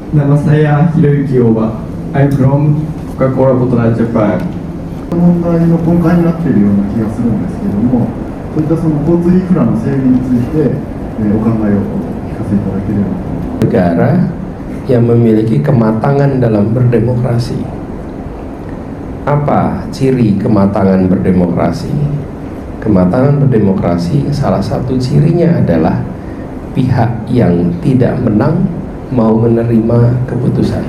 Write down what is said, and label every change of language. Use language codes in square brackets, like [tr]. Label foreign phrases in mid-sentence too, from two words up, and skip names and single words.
[id] Nama saya Hiroyuki Oba. [en] I'm from Coca-Cola Bottlers Japan. [ja] 問題の根幹になっているような気がするんですけれども、そういったその交通インフラの整備について、お考えをお聞かせいただければと。 [id] negara yang memiliki kematangan dalam berdemokrasi. Apa ciri kematangan berdemokrasi? Kematangan berdemokrasi salah satu cirinya adalah pihak yang tidak menang mau menerima keputusan.